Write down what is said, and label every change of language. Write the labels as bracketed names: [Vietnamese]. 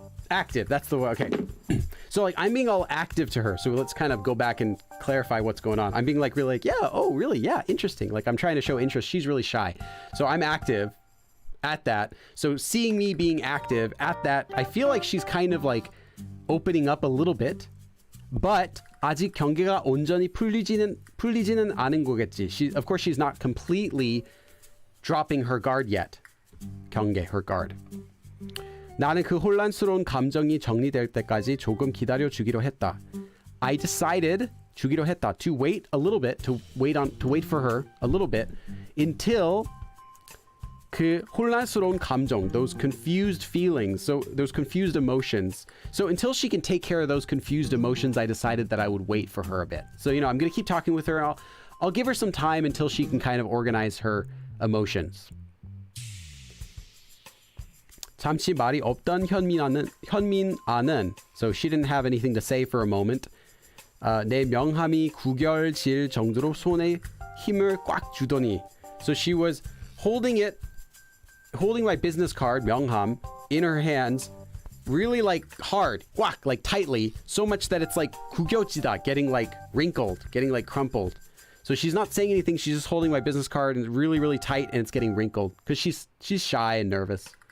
[English] Active, that's the one. Okay. So like I'm being all active to her. So let's kind of go back and clarify what's going on. I'm being like really like, yeah, oh really? Yeah, interesting. Like I'm trying to show interest. She's really shy. So I'm active at that. So seeing me being active at that, I feel like she's kind of like opening up a little bit. [Korean] But 아직 경계가 온전히 풀리지는 않은 거겠지. [English] Of course she's not completely dropping her guard yet. 경계, her guard. [Korean] 나는 그 혼란스러운 감정이 정리될 때까지 조금 기다려 주기로 했다. [English] I decided [Korean] 주기로 했다 [English] to wait a little bit, to wait for her a little bit until [Korean] 그 혼란스러운 감정, [English] those confused feelings, so those confused emotions. So until she can take care of those confused emotions, I decided that I would wait for her a bit. So you know, I'm gonna keep talking with her. I'll give her some time until she can kind of organize her emotions. [Korean] 잠시 말이 없던 현민아는, [English] so she didn't have anything to say for a moment. [Korean] 내 명함이 구겨질 정도로 손에 힘을 꽉 주더니, [English] So she was holding my business card, 명함, in her hands, really like hard, whack, like tightly, so much that it's like 구겨지다, getting like wrinkled, getting like crumpled. So she's not saying anything, she's just holding my business card and really, really tight, and it's getting wrinkled because she's shy and nervous.